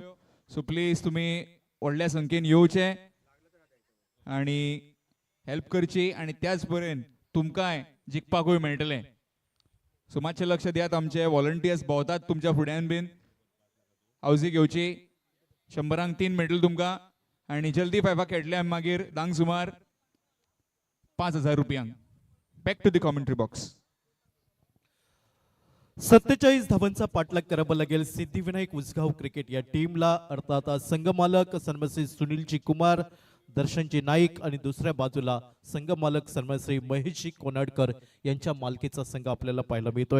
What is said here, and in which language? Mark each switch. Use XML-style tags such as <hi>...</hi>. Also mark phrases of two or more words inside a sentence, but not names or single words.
<en>so please</en> <kok>तुम्ही व्हडल्या संख्येन येवचे आणि हेल्प करची आणि त्याच परेन तुमकांय जिखपाकूय मेळटलें. सो मातशें लक्ष दियात. आमचे व्हॉलंटियर्स भोंवतात तुमच्या फुड्यान बीन. आवजी घेवची. 100-3 मेळटले तुमकां आणि जल्दी 5 खेळटले आमी मागीर धांक सुमार 5000 रुपयांक.</kok> <en>back to the commentary box.</en> <mr>47 धावांचा पाठलाग करावा लागेल सिद्धिविनायक उसगाव क्रिकेट या टीमला. अर्थात संघमालक सन्मानश्री सुनीलजी कुमार, दर्शनजी नाईक आणि दुसऱ्या बाजूला संघमालक सन्मानश्री महेशजी कोनाडकर यांच्या मालकीचा संघ आपल्याला पाहायला मिळतोय.</mr>